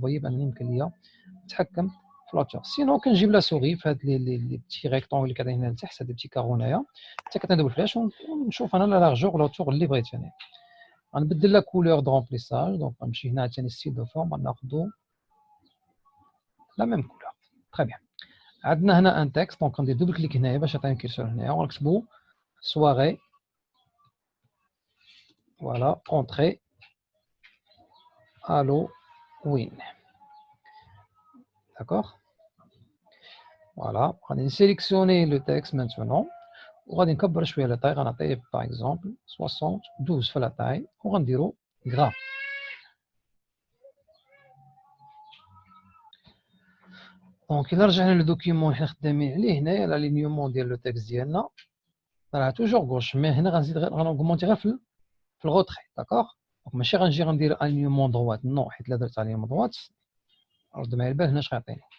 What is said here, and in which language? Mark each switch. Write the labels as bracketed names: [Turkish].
[Arabic] فويي بان يمكن ليا نتحكم في لاوتور. سينو كنجيب لا سوغي في هاد لي بتي ريكتونغ اللي كاينين هنا لتحت، هاد بتي كارو هنايا، حتى كندوي فلاش ونشوف انا لا لارجور لاوتور اللي بغيت انا. غنبدل لا كولور دو رومبليساج، دونك غنمشي هنا عاوتاني ستيل دو فورم، غناخدو لا ميم كولور. تري بيان. عندنا هنا ان تكست، دونك غندير دوبل كليك هنايا باش يعطيني كيرسور هنايا، ونكتبو soirée. [French] Voilà, entrée Halloween. D'accord. Voilà, on va sélectionner le texte maintenant. On va [Arabic] نكبر شويه [French] la taille, [Arabic] غنعطيه [French] par exemple 72 في la taille, [Arabic] وغنديرو [French] gras. [Arabic] دونك إلا رجعنا للدوكيمون اللي حنا خدامين عليه هنايا، l'alignement ديال لو تكست ديالنا راه توجور غوش، مي هنا غنزيد غنوغمونتي غير في الغوتري. داكوغ. دونك ماشي غنجي غندير alignement droite، نو، حيت إلا درت alignement droite رد معايا البال هنا اش غيعطيني.